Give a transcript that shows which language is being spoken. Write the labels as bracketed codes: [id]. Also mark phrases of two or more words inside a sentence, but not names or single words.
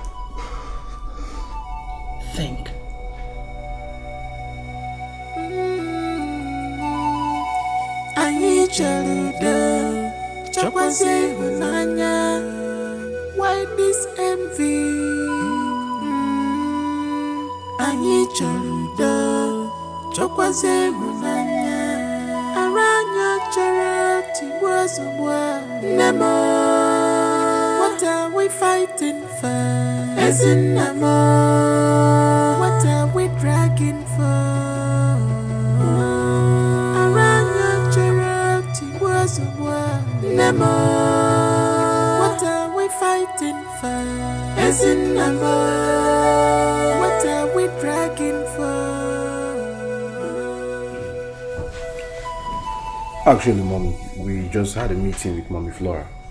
[en] Think. Why this envy? [ig] Anyị chọrọ udo, chọkwazie ịhụnanya. Aranya chọrọ tigbuo ozugbo. Nne m, [en] what are we fighting for? [ig] Ezinne m, [en] what are we dragging for? [ig] Aranya chọrọ tigbuo ozugbo. Nne m, [en] what are we fighting for? [ig] Ezinne m, [en] what are we dragging for? Actually, Mommy, we just had a meeting with Mommy Flora.